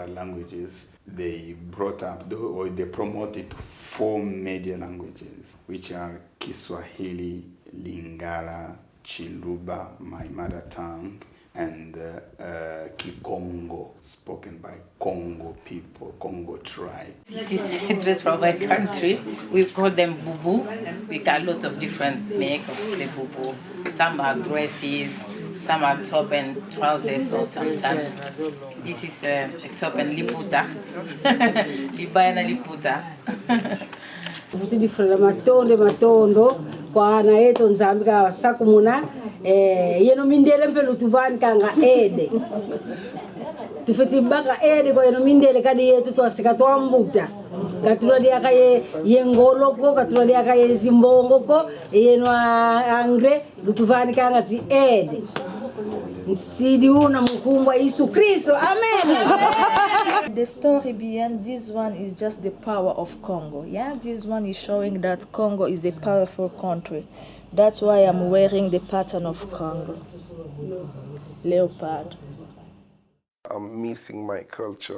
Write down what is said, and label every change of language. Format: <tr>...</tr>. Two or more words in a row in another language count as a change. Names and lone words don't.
<en>languages, they brought up, or they promoted 4 major languages, which are Kiswahili, Lingala, Chiluba, my mother tongue, and Kikongo, spoken by Congo people, Congo tribe. This is a dress from my country. We call them bubu. We got lots of different make of the bubu. Some are dresses, some are top and trousers, or sometimes this is a top and liputa.</en> <ln>Libaya liputa.</ln> <kg>Different matondo kwa na yetu nzambika sakumuna yeno mindele mpelo tuvani kanga ede tufeti baka ede kwa yeno mindele kadi yetu twasika twambuta katula dia kaye yengolo ko katula dia kaye zimbongo ko yeno angre lutuvani kanga zi ede nsidi una mkumbwa Yesu Kristo, amen.</kg> <en>The story behind this one is just the power of Congo. Yeah, this one is showing that Congo is a powerful country. That's why I'm wearing the pattern of Congo. Leopard. I'm missing my culture.</en>